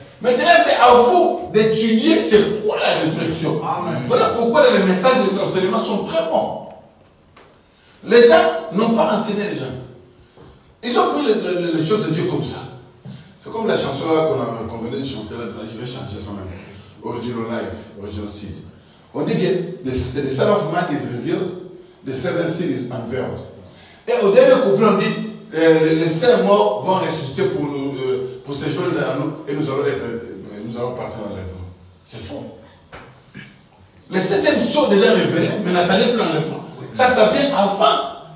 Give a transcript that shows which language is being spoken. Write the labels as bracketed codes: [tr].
[fr] Maintenant, c'est à vous d'étudier c'est quoi la résurrection. Amen. Voilà pourquoi les messages des enseignements sont très bons. Les gens n'ont pas enseigné les gens. Ils ont pris les choses de Dieu comme ça. C'est comme la chanson là qu'on venait de chanter là, je vais changer ça même. [en] Original Life, Original Seed. [fr] On dit que [en] the Son of Man is revealed, the seventh seal is unveiled. [fr] Et au dernier couplet, on dit les saints morts vont ressusciter pour se joindre à nous et nous allons partir en l'enlèvement. C'est faux. Les 7e sont déjà révélés, mais n'attendez plus l'enlèvement. Ça vient avant.